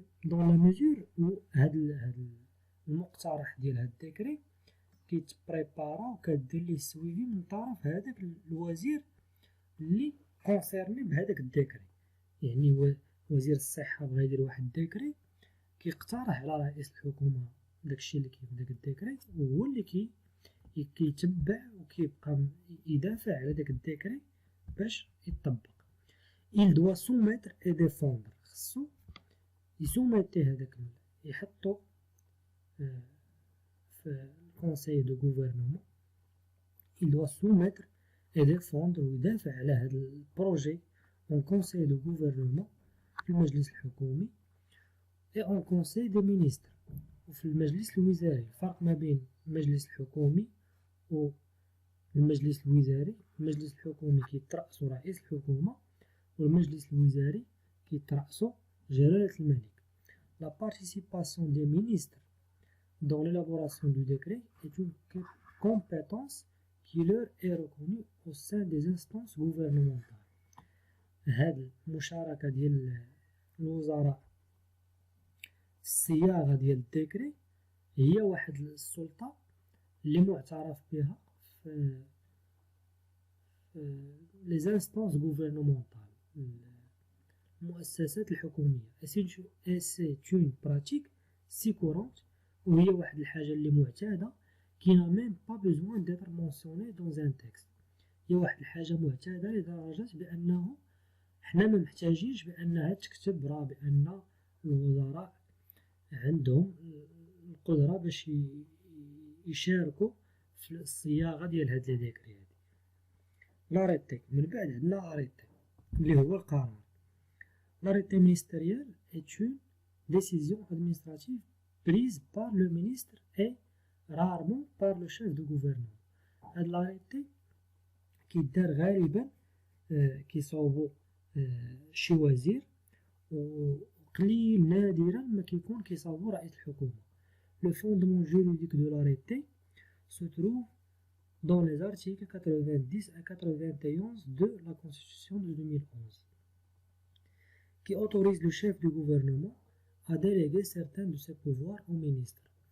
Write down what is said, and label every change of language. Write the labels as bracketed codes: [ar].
[fr] Dans la mesure où [ar] هاد المقترح ديال هاد الديكري كيتبريبارا وكدير ليه السويفي من طرف هذاك الوزير اللي كونسيرني بهذاك الديكري. يعني وزير الصحة بغا يدير واحد الديكري كيقترح على رئيس الحكومة داكشي اللي كاين في داك الديكري وهو اللي كيتبع وكيبقى يدافع على داك الديكري باش يطبق. [fr] il doit soumettre et défendre. [ar] خصو يسوميتي هذاك يحطو في الكونساي دو غوفرنمون. [fr] il doit soumettre et défendre [ar] ويدافع على هذا البروجي [fr] en conseil de gouvernement [ar] في المجلس الحكومي [fr] et en conseil des ministres [ar] وفي المجلس الوزاري. الفرق ما بين المجلس الحكومي والمجلس الوزاري، المجلس الحكومي كيترأسو رئيس الحكومة والمجلس الوزاري كيترأسو جلالة الملك. [fr] La participation des ministres dans l'élaboration du décret est une compétence qui leur est reconnue au sein des instances gouvernementales. [ar] هاد المشاركة ديال الوزراء في الصياغة ديال الديكري هي واحد السلطة اللي معترف بها في [fr] les instances gouvernementales [ar] المؤسسات الحكومية. [fr] et c'est une pratique si courante [ar] وهي واحد الحاجة اللي معتادة [fr] qui n'a même pas besoin d'être mentionnée dans un texte. [ar] هي واحد الحاجة معتادة لدرجة بأنه حنا ما محتاجينش بأنها تكتب راه بأن الوزراء عندهم القدرة باش يشاركوا في الصياغة ديال هاد لي ديكري هادي. لاريتي من بعد عندنا لاريتي اللي هو القرار. [fr] L'arrêté ministériel est une décision administrative prise par le ministre et rarement par le chef de gouvernement. [ar] هاد l'arrêté كيدار غالبا كيصوبو شي وزير وقليل نادرا ما كيكون كيصوبو رئيس الحكومة. [fr] le fondement juridique de l'arrêté se trouve dans les articles 90 à 91 de la Constitution de 2011, qui autorise le chef du gouvernement à déléguer certains de ses pouvoirs au ministre.